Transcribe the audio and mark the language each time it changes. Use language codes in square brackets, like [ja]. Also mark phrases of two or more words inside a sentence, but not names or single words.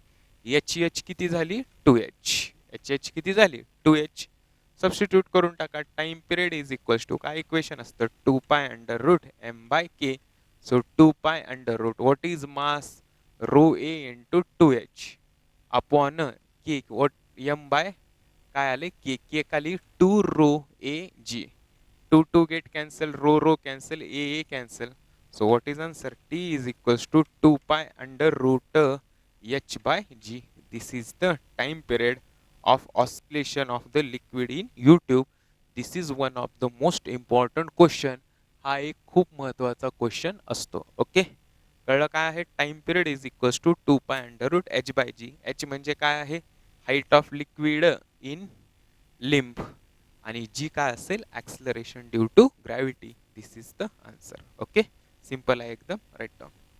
[mr] एच किती झाली 2h. एच किती झाली 2h. सबस्टिट्यूट करून टाका. [en] time period is equals to काय इक्वेशन असतं 2 pi under root m by k. so 2 pi under root what is mass rho a into 2h upon k. what m by [mr] काय आले [en] के. के खाली 2 rho a g. 2 2 get cancel, रो cancel, a cancel. So what is answer? T is equals to 2 pi under root h by g. This is the time period of oscillation of the liquid in YouTube. This is one of the most important question. [mr] हा एक खूप महत्वाचा क्वेश्चन असतो. ओके, कळलं काय आहे. [en] time period is equals to 2 pi under root h by g. एच [mr] म्हणजे काय आहे [en] height of liquid in limb [mr] आणि जी काय असेल [en] acceleration due to gravity. this is the answer. ok, simple [mr] आहे एकदम. [en] write down.